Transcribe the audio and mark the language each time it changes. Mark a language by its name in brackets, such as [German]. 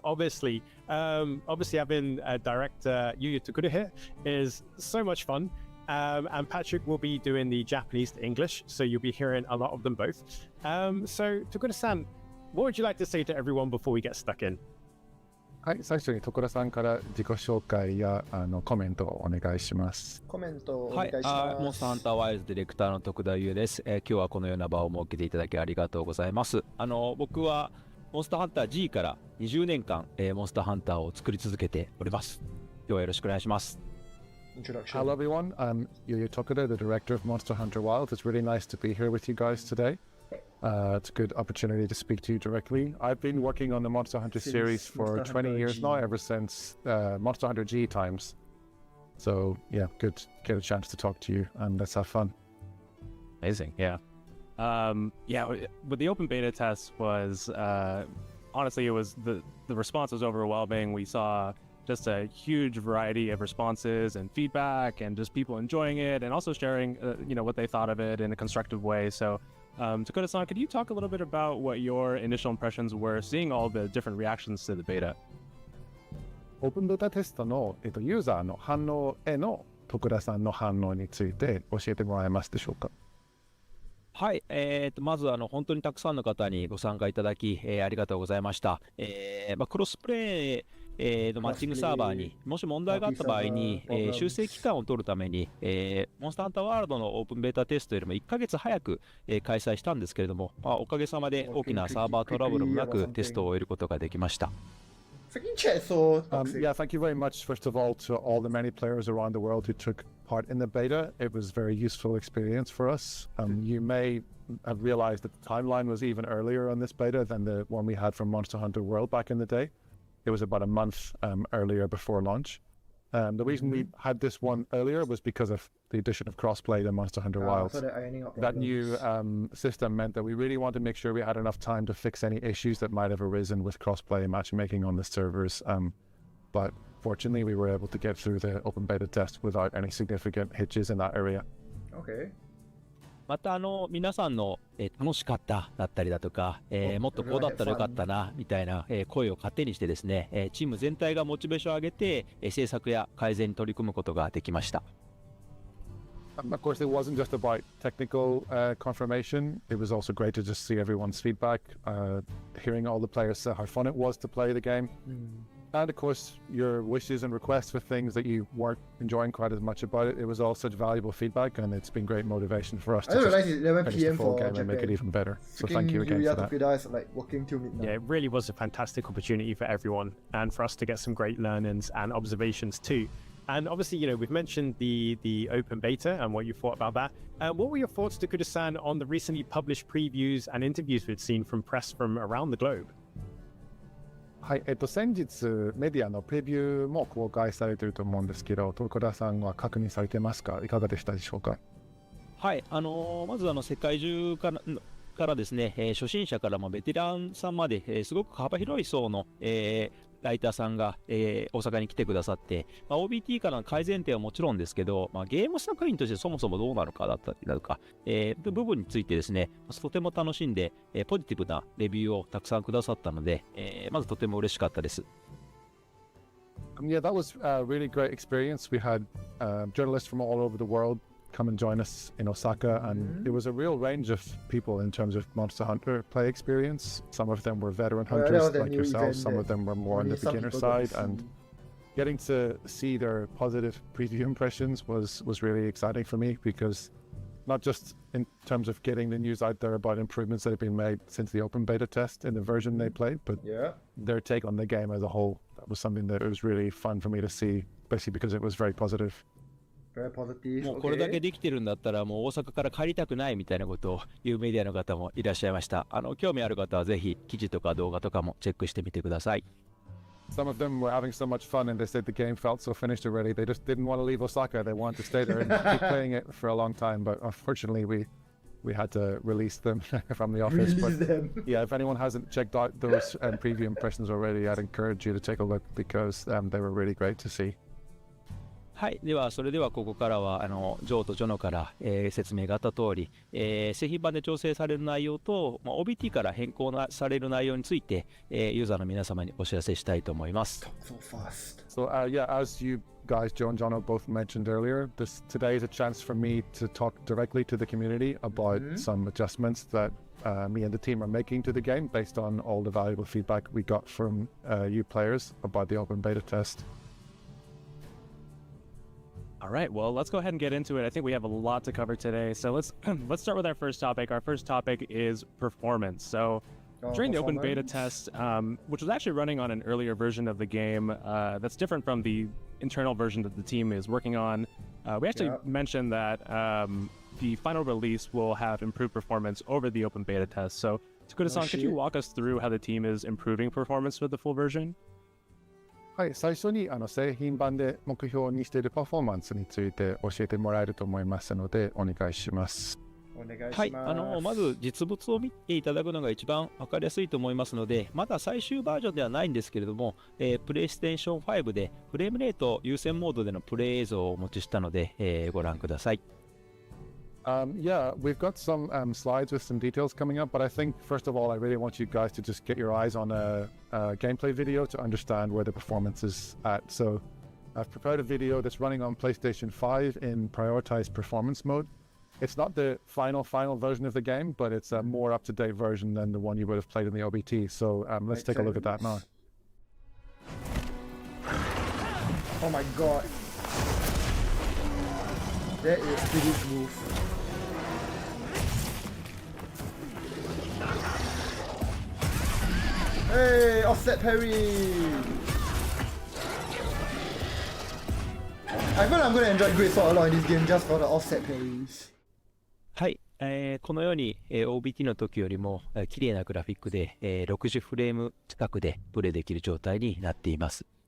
[English] Obviously having director Yuya Tokuro here is so much fun. And Patrick will be doing the Japanese to English, so you'll be hearing a lot of them both. So Tokuro-san, what would you like to say to everyone before we get stuck in? [Japanese] はい、最初に所さんから自己紹介やコメントをお願いします。コメントおは願いします。モンスターハンターワイルズディレクターの徳田優です、今日はこのような場を設けていただきありがとうございます。僕はモンスターハンター G から20年間、モンスターハンターを作り続けております。今日はよろしくお願いします。 [English] Introduction. Hello everyone, I'm Yuya Tokuro, the director of Monster Hunter Wilds. It's really nice to be here with you guys today. It's a good opportunity to speak to you directly. I've been working on the Monster Hunter series for Monster 20 Hunter years G. now, ever since Monster Hunter G times. So yeah, good to get a chance to talk to you and let's have fun. Amazing, yeah. But the open beta test was, honestly, it was the response was overwhelming. We saw just a huge variety of responses and feedback and just people enjoying it and also sharing, what they thought of it in a constructive way. So, Tokuro-san, could you talk a little bit about what your initial impressions were seeing all the different reactions to the beta? [Japanese] オープンベータテストの、ユーザーの反応への徳田さんの反応について教えてもらえますでしょうか。はい、まず本当にたくさんの方にご参加いただき、ありがとうございました。クロスプレイ、のマッチングサーバーにもし問題があった場合に、修正期間を取るために、モンスターハンターワールドのオープンベータテストよりも1ヶ月早く、開催したんですけれども、おかげさまで大きなサーバートラブルもなくテストを終えることができました。 [English] Freaking chat is so toxic. Yeah, thank you very much, first of all, to all the many players around the world who took part in the beta. It was a very useful experience for us. You may have realized that the timeline was even earlier on this beta than the one we had from Monster Hunter World back in the day. It was about a month earlier before launch. The reason we had this one earlier was because of the addition of crossplay to Monster Hunter Wilds. So they're ironing out That problems. new system meant that we really wanted to make sure we had enough time to fix any issues that might have arisen with crossplay and matchmaking on the servers. But fortunately, we were able to get through the open beta test without any significant hitches in that area. Okay. [Japanese] また皆さんの、楽しかっただったりだとか、もっとこうだったらよかったなみたいな、声を糧にしてですね、チーム全体がモチベーションを上げて、制作や改善に取り組むことができました。 [English] Of course, it wasn't just about technical confirmation. It was also great to just see everyone's feedback, hearing all the players say how fun it was to play the game. And of course, your wishes and requests for things that you weren't enjoying quite as much about it. It was all such valuable feedback, and it's been great motivation for us I to didn't realize just it's 11 finish PM the full for game Japan. and make it even better. So Freaking thank you again Yuya for that. Tokuro is like working till midnight. Yeah, it really was a fantastic opportunity for everyone and for us to get some great learnings and observations too. And obviously, we've mentioned the open beta and what you thought about that. What were your thoughts, Tokuro-san, on the recently published previews and interviews we've seen from press from around the globe? [Japanese] はい、先日メディアのプレビューも公開されていると思うんですけど、徳田さんは確認されてますか？いかがでしたでしょうか？はい、まず世界中からですね、初心者からベテランさんまで、すごく幅広い層の、ライターさんが、大阪に来てくださって、OBT からの改善点はもちろんですけど、ゲーム作品としてそもそもどうなのかだったりだとか、部分についてですね、とても楽しんで、ポジティブなレビューをたくさんくださったので、まずとても嬉しかったです。 [English] Yeah, that was a really great experience. We had journalists from all over the world come and join us in Osaka, and it was a real range of people in terms of Monster Hunter play experience. Some of them were veteran hunters like yourselves, some of them were more on the beginner side, and getting to see their positive preview impressions was really exciting for me, because not just in terms of getting the news out there about improvements that have been made since the open beta test in the version they played, but Yeah. their take on the game as a whole. That was something that was really fun for me to see, especially because it was very positive. Very positive. [Japanese] もうこれだけ [English] Okay. [Japanese] できてるんだったらもう大阪から帰りたくないみたいなことを言うメディアの方もいらっしゃいました。興味ある方はぜひ記事とか動画とかもチェックしてみてください。 [English] Some of them were having so much fun and they said the game felt so finished already. They just didn't want to leave Osaka. They wanted to stay there and keep playing it for a long time. But unfortunately, we had to release them from the office. Release But them. yeah, if anyone hasn't checked out those preview impressions already, I'd encourage you to take a look because they were really great to see. [Japanese] はい、ではそれではここからはジョーとジョノから、説明があった通り、製品版で調整される内容と、OBT から変更される内容について、ユーザーの皆様にお知らせしたいと思います。 [English] So fast. So yeah, as you guys, Joe and Jono, both mentioned earlier, today is a chance for me to talk directly to the community about some adjustments that me and the team are making to the game based on all the valuable feedback we got from you players about the open beta test. All right, well, let's go ahead and get into it. I think we have a lot to cover today. So let's start with our first topic. Our first topic is performance. So during the open beta test, which was actually running on an earlier version of the game that's different from the internal version that the team is working on, we actually mentioned that the final release will have improved performance over the open beta test. So Takuda-san, could you walk us through how the team is improving performance with the full version? [Japanese] はい、最初に製品版で目標にしているパフォーマンスについて教えてもらえると思いますのでお願いします。お願いします。はい、まず実物を見ていただくのが一番分かりやすいと思いますので、まだ最終バージョンではないんですけれども、プレイステーション5でフレームレート優先モードでのプレイ映像をお持ちしたので、ご覧ください。 [English] Yeah, we've got some slides with some details coming up, but I think first of all, I really want you guys to just get your eyes on a gameplay video to understand where the performance is at. So I've prepared a video that's running on PlayStation 5 in prioritized performance mode. It's not the final version of the game, but it's a more up-to-date version than the one you would have played in the OBT. So let's take a look at that now. Oh my god. That is pretty smooth. Hey, offset parry! I feel I'm gonna enjoy Great Sword a lot in this game just for the offset parries. [Japanese] はい、このように、OBT の時よりも、綺麗なグラフィックで、60フレーム近くでプレイできる状態になっています。